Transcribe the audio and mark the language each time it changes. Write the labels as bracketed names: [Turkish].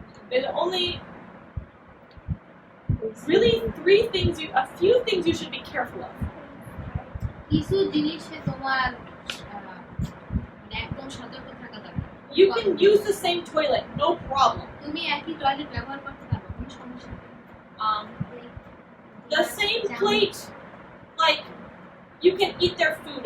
[English] There's only really a few things you should be careful of. [Bangla] কিছু জিনিসে তোমার মানে একদম সতর্ক থাকা দরকার [English] You can use the same toilet, no problem. [Bangla] তুমি একই টয়লেট ব্যবহার করতে পারো কোনো সমস্যা নেই [English] The same plate, like you can eat their food.